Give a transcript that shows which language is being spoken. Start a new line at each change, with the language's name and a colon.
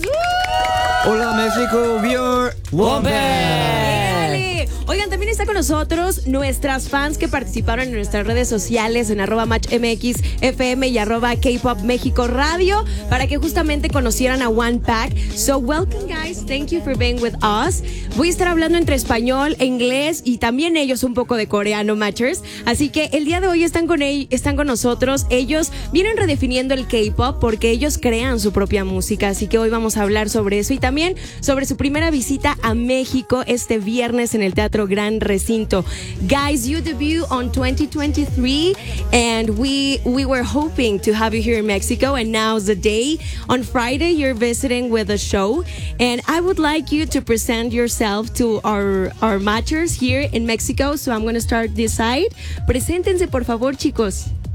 English: ¡Woo!
Spanish: Hola México,
English: we are One Pack.
Spanish: Oigan, también está con nosotros nuestras fans que participaron en nuestras redes sociales en arroba matchmxfm y arroba K-Pop México Radio para que justamente conocieran a One Pack.
English: So welcome guys, thank you for being with us.
Spanish: Voy a estar hablando entre español, inglés y también ellos un poco de coreano, matchers. Así que el día de hoy están con nosotros. Ellos vienen redefiniendo el K-Pop porque ellos crean su propia música. Así que hoy vamos a hablar sobre eso y también sobre su primera visita a México este viernes en el Teatro Gran Recinto.
English: Guys, you debut on 2023 and we were hoping to have you here in Mexico, and now's the day. On Friday you're visiting with a show, and I would like you to present yourself to our matchers here in Mexico. So I'm going to start this side.
Spanish: Preséntense por favor, chicos.